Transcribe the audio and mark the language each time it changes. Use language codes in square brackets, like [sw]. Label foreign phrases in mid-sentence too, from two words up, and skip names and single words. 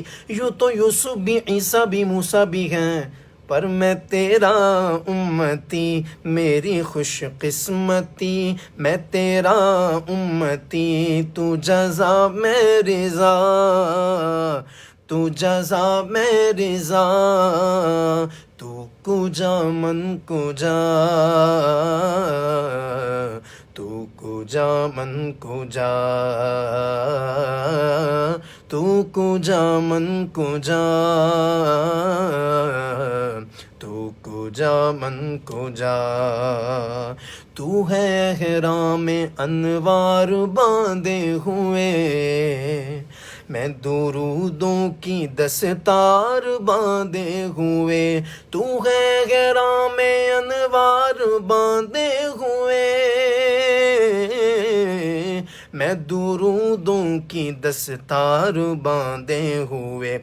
[ur] یوں تو یوسف بھی عیسیٰ بھی موسیٰ بھی ہیں، پر میں تیرا امتی، میری خوش قسمتی میں تیرا امتی۔ تو جزا میں رضا، تو جزا میں رضا، [fa] تو کجا من کجا، تو کجا من کجا، تو کجا من کجا، تو کجا من کجا۔ [ur] تو ہے احرام انوار باندھے ہوئے، میں درودوں کی دستار باندھے ہوئے، تو ہے احرام انوار باندھے ہوئے، میں درودوں کی دستار باندھے ہوئے۔